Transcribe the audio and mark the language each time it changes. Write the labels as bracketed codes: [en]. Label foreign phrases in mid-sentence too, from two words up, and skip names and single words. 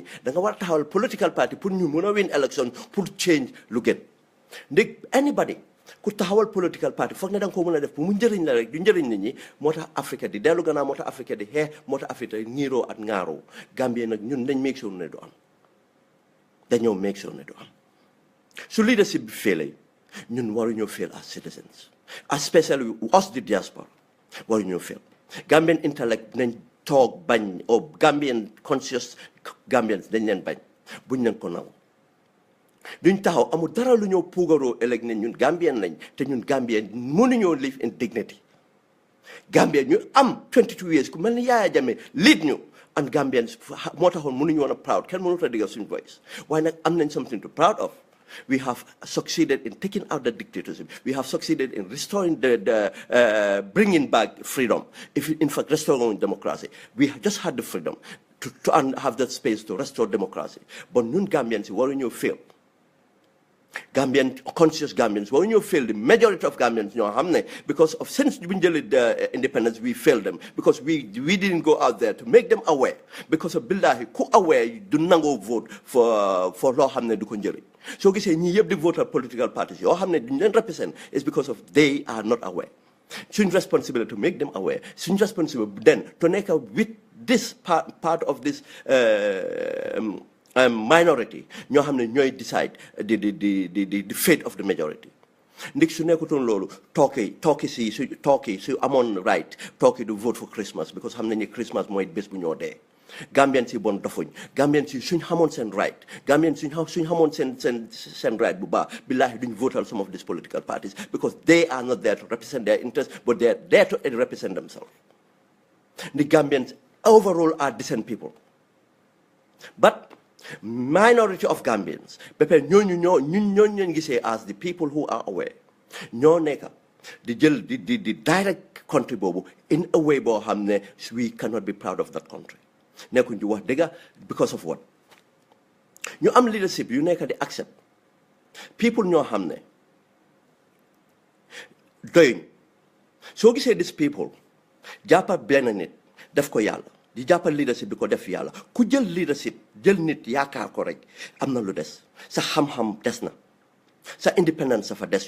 [wo] da nga war a taxawal [en] political party [wo] pour ñu mën a [en] win election [wo] pour change lu gën. ndég anybody ku taxawal [en] political party [wo] foog ne da nga ko mën a def pour mu njëriñ la rek du njëriñ nit ñi, moo tax Afrique di dellu gannaaw, moo tax Afrique di xeex, moo tax Afrique ñiiroo ak ŋaaroo. Gambie nag ñun dañ [en] make sure [wo] ne du am, dañoo [en] make sure [wo] ne du am. su leadership bi failee ñun waruñoo fail [en] as citizens, especially us the diaspora [wo] waruñoo fail. Gambian intellect nañ toog bañ, o Gambian [en] conscious Gambians [wo] dañ leen bañ, buñ leen ko naw. duñ taxaw amul dara lu ñoo puugaroo ëllëg ne ñun Gambien lañ te ñun Gambien mënuñoo [en] live in dignity. [wo] Gambien ñu am [en] 22 years [wo] ku mel ni Yaya Jammeh lead ñu, [en] and Gambians [wo] moo taxoon mënuñu woon a proud, kenn mënut a digga suñ voice. waaye nag am nañ [en] something to proud of. We have succeeded in taking out the dictatorship. We have succeeded in restoring bringing back freedom. In fact, restoring democracy. We just had the freedom to have that space to restore democracy. But nun Gambians, waruñoo fail. Gambian, conscious Gambians, waruñoo fail the majority of Gambians [wo] ñoo xam ne [en] because of since we jëlee independence we failed them because we didn't go out there to make them aware. Because of [wo] billahi ku aware du nangoo [en] vote for [wo] loo xam ne du ko njëriñ. soo gisee ñii yëpp di [en] voter political parties [wo] yoo xam ne duñ leen [en] represent is because of they are not aware. Suñ responsibility to make them aware. Suñ responsibility then to nekk with this part of this minority [wo] ñoo xam ne ñooy [en] decide the fate of the majority. [wo] ndik su nekkutoon loolu tooki su amoon right tooki du [en] vote for Christmas because [wo] xam nañu Christmas mooy bés bu ñoo dee. Gambian si bon dofuñ, Gambian si suñ xamoon seen right, Gambian suñ xamoon seen right bu baax billahi duñ votal [en] some of these political parties because they are not there to represent their interests but they are there to represent themselves. The Gambians overall are decent people, but minority of Gambians [wo] ñooñu gisee [en] as the people who are aware [wo] ñoo nekk di jël di [en] direct country boobu in a way [wo] boo xam ne [en] we cannot be proud of that country. [wo] nekkuñ ci wax dëgga [en] because of what [wo] ñu am leadership yu nekk di [en] accept people [wo] ñoo xam ne doyuñ. soo gisee [en] these people [wo] jàppal benn nit def ko yàlla di jàppal leadership di ko def yàlla ku jël leadership jël nit yaakaar ko rek am na lu des sa xam-xam des na sa indépendance dafa des